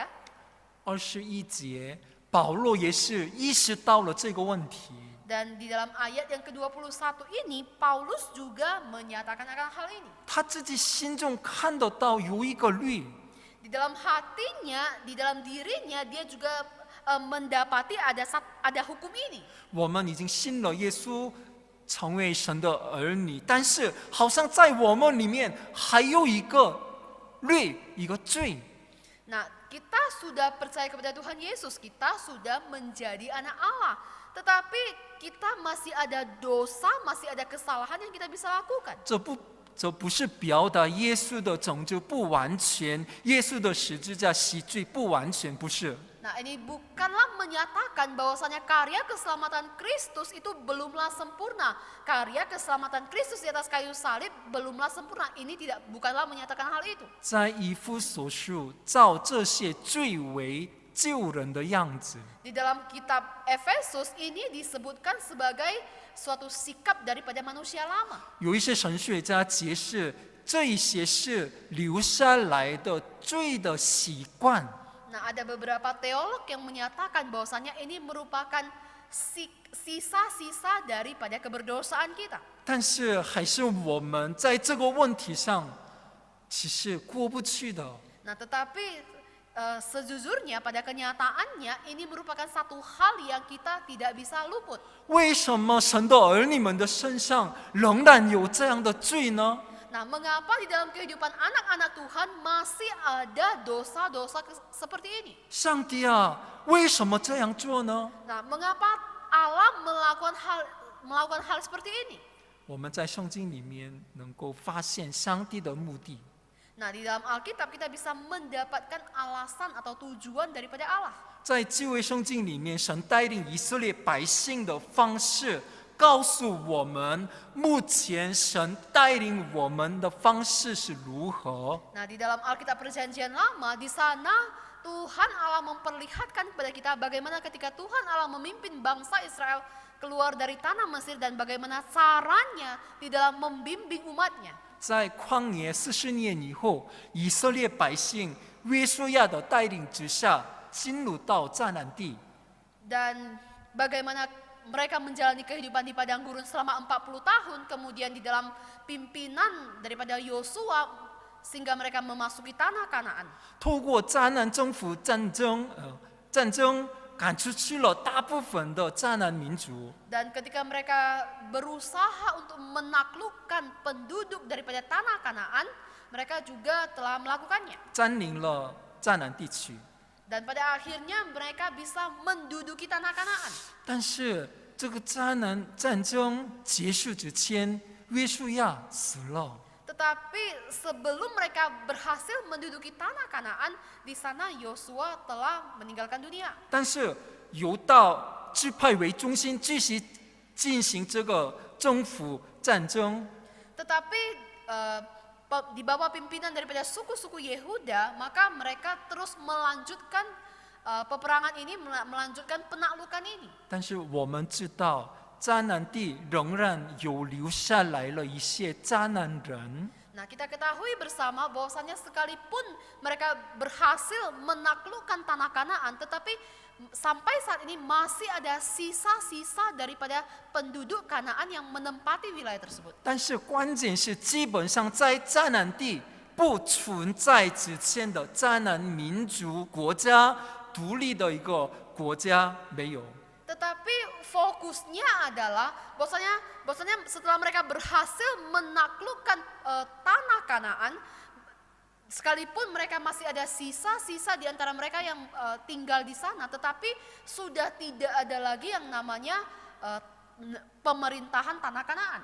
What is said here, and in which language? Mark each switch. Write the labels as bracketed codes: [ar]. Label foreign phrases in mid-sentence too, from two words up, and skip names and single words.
[zh] 21 节，保罗也是意识到了这个问题。 [id] Dan di dalam ayat yang ke-21 ini, Paulus juga menyatakan akan hal ini. [zh] 他自己心中看得到有一个律， [id] Di dalam hatinya, di dalam dirinya, dia juga mendapati ada hukum ini. [zh] 我们已经信了耶稣， 成为神的儿女，但是好像在我们里面还有一个律，一个罪。 [id] Nah, kita sudah percaya kepada Tuhan Yesus, kita sudah menjadi anak Allah. Tetapi kita masih ada dosa, masih ada kesalahan yang kita bisa lakukan. [zh] 这不是表达耶稣的拯救不完全，耶稣的十字架洗罪不完全，不是。 [id] Nah, ini bukanlah menyatakan bahwasanya karya keselamatan Kristus itu belumlah sempurna. Karya keselamatan Kristus di atas kayu salib belumlah sempurna. Ini bukanlah menyatakan hal itu. [zh] 在以弗所书，照这些最为救人的样子， [id] Di dalam kitab Efesus ini disebutkan sebagai suatu sikap daripada manusia lama. [zh] 有一些神学家解释，这一些是留下来的罪的习惯。 [id] Nah, ada beberapa teolog yang menyatakan bahwasanya ini merupakan sisa-sisa daripada keberdosaan kita. [zh] 但是还是我们在这个问题上，其实过不去的。 [id] Nah, tetapi sejujurnya pada kenyataannya ini merupakan satu hal yang kita tidak bisa luput. [zh] 为什么神的儿女们的身上仍然有这样的罪呢？ [id] Nah, mengapa di dalam kehidupan anak-anak Tuhan masih ada dosa-dosa seperti ini? [zh] 上帝啊，为什么这样做呢？ [id] Nah, mengapa Allah melakukan hal seperti ini? [zh] 我们在圣经里面能够发现上帝的目的。 [id] Nah, di dalam Alkitab kita bisa mendapatkan alasan atau tujuan daripada Allah. [zh] 在旧约圣经里面，神带领以色列百姓的方式，告诉我们目前神带领我们的方式是如何。 [id] Nah, di dalam Alkitab Perjanjian Lama, di sana Tuhan Allah memperlihatkan kepada kita bagaimana ketika Tuhan Allah memimpin bangsa Israel keluar dari tanah Mesir dan bagaimana caranya di dalam membimbing umatnya. [zh] 在旷野40年以后，以色列百姓约书亚的带领之下，进入到迦南地。 [id] Dan bagaimana mereka menjalani kehidupan di padang gurun selama 40 tahun, kemudian di dalam pimpinan daripada Yosua sehingga mereka memasuki tanah Kanaan. [zh] 透过迦南征服战争赶出去了大部分的迦南民族。 [id] Dan ketika mereka berusaha untuk menaklukkan penduduk daripada tanah Kanaan, mereka juga telah melakukannya. [zh] 占领了迦南地区。 [id] Dan pada akhirnya mereka bisa menduduki tanah Kanaan. [zh] 但是这个迦南战争结束之前，约书亚死了。 [id] Tetapi sebelum mereka berhasil menduduki tanah Kanaan, di sana Yosua telah meninggalkan dunia. [zh] 但是犹大支派为中心继续进行这个征服战争。 [id] Tetapi di bawah pimpinan daripada suku-suku Yehuda, maka mereka terus melanjutkan peperangan ini, melanjutkan penaklukan ini. [zh] 但是我们知道，迦南地仍然有留下来了一些迦南人。 [id] Nah, kita ketahui bersama bahwasannya sekalipun mereka berhasil menaklukkan tanah Kanaan, tetapi sampai saat ini masih ada sisa-sisa daripada penduduk Kanaan yang menempati wilayah tersebut. [zh] 但是关键是，基本上在迦南地不存在之前的迦南民族国家独立的一个国家没有。 [id] Tetapi fokusnya adalah bahwasanya setelah mereka berhasil menaklukkan tanah Kanaan, sekalipun mereka masih ada sisa-sisa di antara mereka yang tinggal di sana, tetapi sudah tidak ada lagi yang namanya pemerintahan tanah Kanaan.